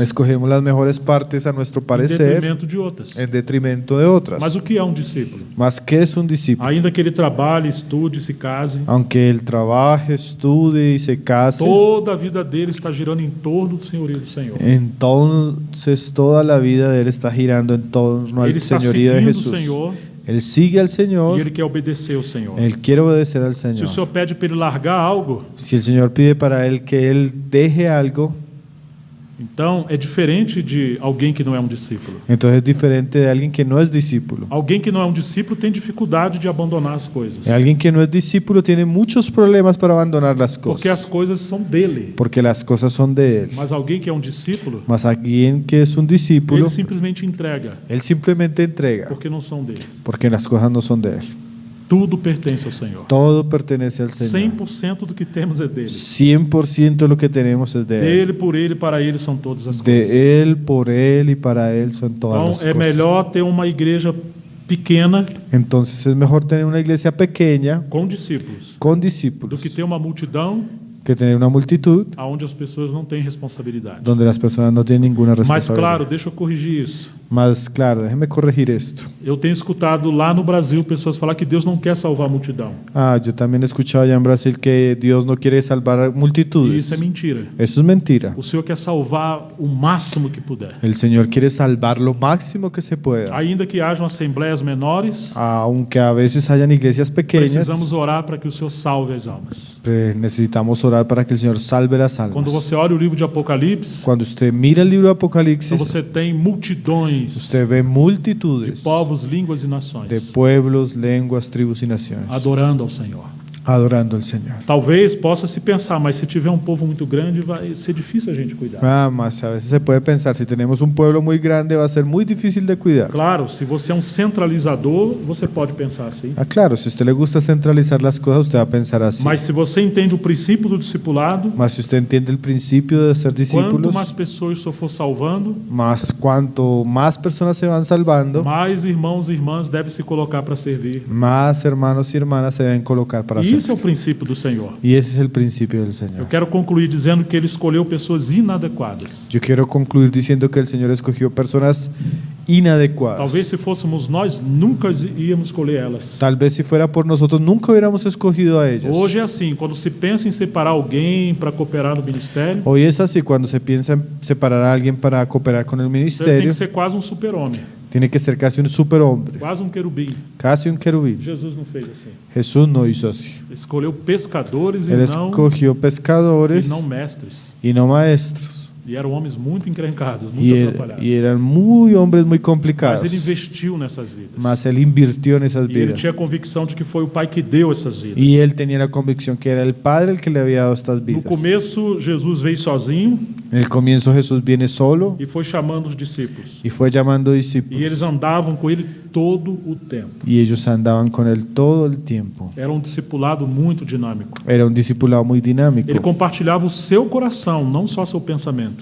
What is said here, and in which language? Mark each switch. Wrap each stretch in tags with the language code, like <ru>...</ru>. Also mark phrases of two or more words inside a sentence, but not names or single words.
<es>Escogemos las mejores partes a nuestro</es> <pt>em</pt> <es>parecer</es> <pt>detrimento de outras.</pt> <es>en detrimento de otras.</es> <pt>Mas o que é um discípulo?</pt> <es>Mas ¿qué es un discípulo?</es> <pt>Ainda que ele trabalhe, estude, se case,</pt> <es>Aunque él trabaje, estudie y se case,</es> <pt>toda a vida dele está girando em torno do senhorio do Senhor.</pt> <es>entonces toda la vida de él está girando en torno al</es> <pt>Ele está</pt> <es>señorío de</es> <pt>seguindo o</pt> <es>Jesús.</es> <pt>Senhor</pt> <es>Él sigue al</es> <pt>e</pt> <es>Señor,</es> <pt>ele quer obedecer ao Senhor.</pt> <es>él quiere obedecer al</es> <pt>Se o</pt> <es>Señor.</es> <pt>Senhor pede para ele largar algo,</pt> <es>Si el Señor pide para él que él deje algo,</es> <pt>então é diferente de alguém que não é um discípulo.</pt> <es>entonces es diferente de alguien que no es discípulo.</es> <pt>Alguém que não é um discípulo tem dificuldade de abandonar as coisas,</pt> <es>Alguien que no es discípulo tiene muchos problemas para abandonar las</es> <pt>porque as</pt> <es>cosas,</es> <pt>coisas são dele.</pt> <es>porque las cosas son de él.</es> <pt>Mas alguém que é um discípulo,</pt> <es>Mas alguien que es un discípulo,</es> <pt>ele simplesmente entrega,</pt> <es>él simplemente entrega,</es> <pt>porque não são dele.</pt> <es>porque las cosas no son de él.</es> <pt>Tudo pertence ao Senhor.</pt> <es>Todo pertenece al Señor.</es> <pt>100% do que temos é dele.</pt> <es>100% de lo que tenemos es de él.</es> <pt>Dele, por ele, para ele são todas as coisas.</pt> <es>De él, por él y para él son todas</es> <pt>Então</pt> <es>las</es> <pt>é</pt> <es>cosas.</es> <pt>melhor ter uma igreja pequena</pt> <es>Entonces es mejor tener una iglesia pequeña</es> <pt>com discípulos</pt> <es>con</es> <pt>do</pt> <es>discípulos</es> <pt>que ter uma multidão</pt> <es>que tener una multitud</es> <pt>onde as pessoas não têm responsabilidade.</pt> <es>donde las personas no tienen ninguna</es> <pt>Mas</pt> <es>responsabilidad.</es> <pt>claro, deixa eu corrigir isso.</pt> <es>Más claro, déjeme corregir esto.</es> <pt>Eu tenho escutado lá no Brasil pessoas falar que Deus não quer salvar a multidão.</pt> <es>Yo también he escuchado allá en Brasil que Dios no quiere salvar a</es> <pt>E</pt> <es>multitudes.</es> <pt>isso é mentira.</pt> <es>Eso es mentira.</es> <pt>O Senhor quer salvar o máximo que puder.</pt> <es>El Señor quiere salvar lo máximo que se pueda.</es> <pt>Ainda que hajam assembleias menores,</pt> <es>Aunque a veces hayan iglesias pequeñas,</es> <pt>precisamos orar para que o Senhor salve as almas.</pt> <es>necesitamos orar para que el Señor salve las</es> <pt>Quando</pt> <es>almas.</es> <pt>você olha o livro de Apocalipse,</pt> <es>Cuando usted mira el libro de</es> <pt>então</pt> <es>Apocalipsis,</es> <pt>você tem multidões</pt> <es>usted ve</es> <pt>de</pt> <es>multitudes</es> <pt>povos, línguas e</pt> <es>de</es> <pt>nações</pt> <es>pueblos, lenguas, tribus y naciones</es> <pt>adorando ao Senhor.</pt> <es>adorando al Señor.</es> <pt>Talvez possa se pensar, mas se tiver um povo muito grande, vai ser difícil a gente cuidar.</pt> <es>Mas a veces se puede pensar, si tenemos un pueblo muy grande va a ser muy difícil de cuidar.</es> <pt>Claro, se você é um centralizador, você pode pensar assim.</pt> <es>Claro, si a usted le gusta centralizar las cosas, usted va a pensar así.</es> <pt>Mas se você entende o princípio do discipulado,</pt> <es>Mas si usted entiende el principio de ser</es> <pt>quanto</pt> <es>discípulos,</es> <pt>mais pessoas o Senhor for salvando,</pt> <es>más cuanto más personas se van salvando,</es> <pt>mais irmãos e irmãs devem se colocar para servir.</pt> <es>más hermanos y hermanas se deben colocar para</es> <pt>E</pt> <es>servir.</es> <pt>isso é o princípio do Senhor.</pt> <es>Y ese es el principio del</es> <pt>Eu</pt> <es>Señor.</es> <pt>quero concluir dizendo que ele escolheu pessoas inadequadas.</pt> <es>Yo quiero concluir diciendo que el Señor escogió personas inadecuadas.</es> <pt>Talvez se fôssemos nós, nunca íamos escolher elas.</pt> <es>Tal vez si fuera por nosotros nunca hubiéramos escogido a ellas.</es> <pt>Hoje é assim, quando se pensa em separar alguém para cooperar no ministério,</pt> <es>Hoy es así, cuando se piensa en separar a alguien para cooperar con el</es> <pt>você tem</pt> <es>ministerio,</es> <pt>que ser quase um super-homem,</pt> <es>tiene que ser casi un superhombre,</es> <pt>quase um querubim.</pt> <es>casi un querubín.</es> <pt>Jesus não fez assim.</pt> <es>Jesús no hizo así.</es> <pt>Ele escolheu pescadores</pt> <es>Él escogió</es> <pt>e</pt> <es>pescadores</es> <pt>não mestres.</pt> <es>y no maestros.</es> <pt>E eram homens muito encrencados, muito</pt> <es>Y</es> <pt>atrapalhados.</pt> <es>eran muy hombres muy</es> <pt>Mas</pt> <es>complicados.</es> <pt>ele investiu nessas vidas.</pt> <es>Mas él invirtió en esas</es> <pt>E ele</pt> <es>vidas.</es> <pt>tinha a convicção de que foi o Pai que deu essas vidas.</pt> <es>Y él tenía la convicción que era el Padre el que le había dado estas</es> <pt>No</pt> <es>vidas.</es> <pt>começo, Jesus veio sozinho</pt> <es>En el comienzo Jesús viene solo</es> <pt>e foi chamando os discípulos.</pt> <es>y fue llamando</es> <pt>E eles</pt> <es>discípulos.</es> <pt>andavam com ele todo o tempo.</pt> <es>Y ellos andaban con él todo el tiempo.</es> <pt>Era um discipulado muito dinâmico.</pt> <es>Era un discipulado muy</es> <pt>Ele</pt> <es>dinámico.</es> <pt>compartilhava o seu coração, não só seu pensamento.</pt>